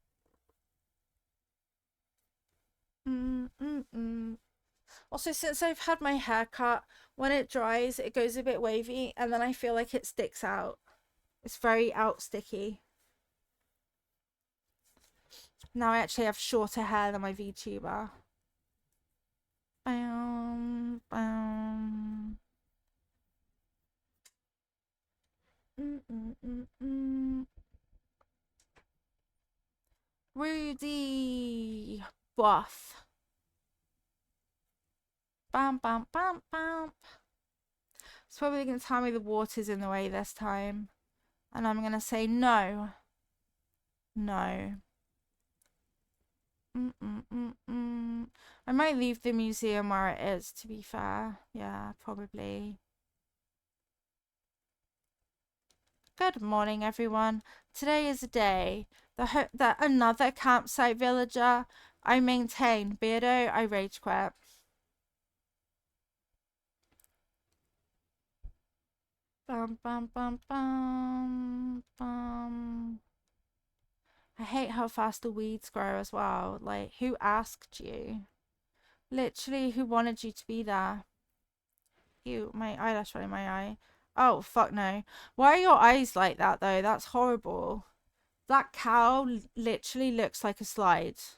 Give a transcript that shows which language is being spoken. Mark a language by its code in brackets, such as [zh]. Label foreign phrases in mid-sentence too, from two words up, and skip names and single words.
[en] Also, since I've had my hair cut, when it dries, it goes a bit wavy, and then I feel like it sticks out. It's very out sticky. Now I actually have shorter hair than my VTuber. Bam, bam. Rudy buff. Bam, bam, bam, bam. It's probably going to tell me the water's in the way this time. And I'm going to say no. No. I might leave the museum where it is, to be fair. Yeah, probably. Good morning, everyone. Today is a day that another campsite villager I maintain. Beardo, I rage quit. Bum, bum, bum, bum, bum. I hate how fast the weeds grow as well. Like, who asked you? Literally, who wanted you to be there? Ew, my eyelash right in my eye. Oh, fuck no. Why are your eyes like that, though? That's horrible. That cow literally looks like a slide.